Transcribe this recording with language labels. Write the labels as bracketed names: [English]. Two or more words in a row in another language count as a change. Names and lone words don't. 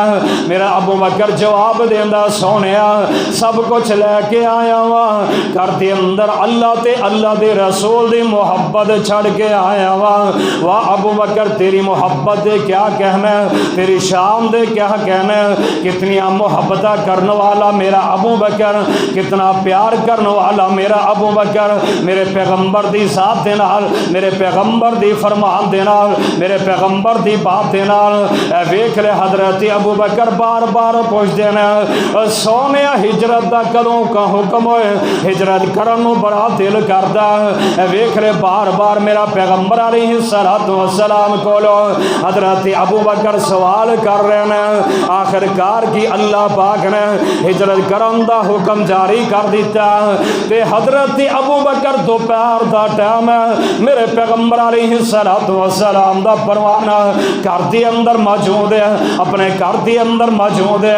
[Punjabi] میرا ابو بکر جواب دیندا سونیا سب کچھ لے کے آیا وا, گھر دے اندر اللہ تے اللہ دے رسول دی محبت چھڑ کے آیا وا. واہ ابو بکر تیری محبت دے کیا کہنا ہے, تیری شان دے کیا کہنا ہے. کتنی محبت کرنے والا میرا ابو بکر, کتنا پیار کرنے والا میرا ابو بکر. میرے پیغمبر دی ذات دے نال, میرے پیغمبر دی فرمان دے نال, میرے پیغمبر دی بات دے نال. ویکھ لے حضرت ابو بکر بار بار [Urdu] پوچھتے ہیں [Punjabi] سونے ہجرت دا کدوں کا حکم ہوئے, ہجرت کرن نو بڑا دل کردا. ویکھ لے بار بار میرا پیغمبر [Arabic] علیہ السلام [Punjabi] کولو حضرت ابو بکر سوال کر رہے ہیں. آخر کار کی اللہ پاک نے ہجرت کرن دا حکم جاری کر دیتا تے حضرت ابو بکر دوپہر دا ٹائم ہے, میرے پیغمبر [Arabic] علیہ السلام [Punjabi] دا پروانہ گھر دے اندر موجود ہے, اپنے گھر دے اندر موجود ہے.